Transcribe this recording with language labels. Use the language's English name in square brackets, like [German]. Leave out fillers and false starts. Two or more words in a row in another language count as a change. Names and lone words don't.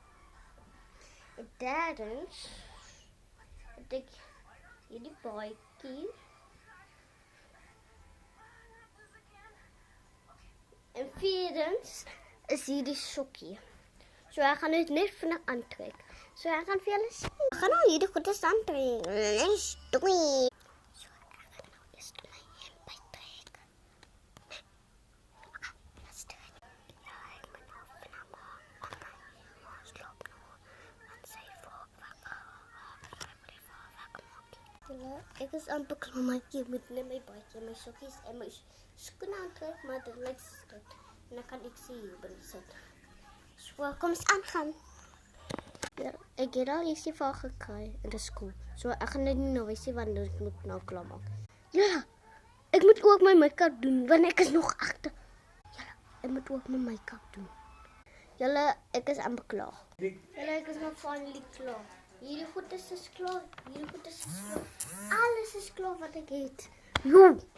[Afrikaans] Derdens het ek hierdie baadjie. En vierdens is hierdie sokkie. So ek gaan dit net vinnig aantrek. So ek gaan vir julle sien. Ek gaan nou hierdie goeders aantrek. [English] Let's do it. [Afrikaans] So ek gaan nou eers my hemp uittrek. [English] Let's do it. [Afrikaans] Ja, ek moet nou vinnig maak. Ons loop nou. Want sy ek is amper klaar, maar ek moet net my baadjie, my sokkies en my skoene aantrek, maar dit lyk stuk. En dan kan ek sê hier binne sit. So, kom eens aangaan. Ja, ek het al ietsie vir haar gekry in die skool. So, ek gaan dit nie nou wys nie, want ek moet nou klaar maak. Ja, ek moet ook my make-up doen, want ek is nog agter. Ja, ek moet ook my make-up doen. Julle, ek is amper klaar. Julle, ek is nog finally klaar. Hierdie goeders is klaar, hierdie goeders is klaar. Alles is klaar wat ek het. Jo!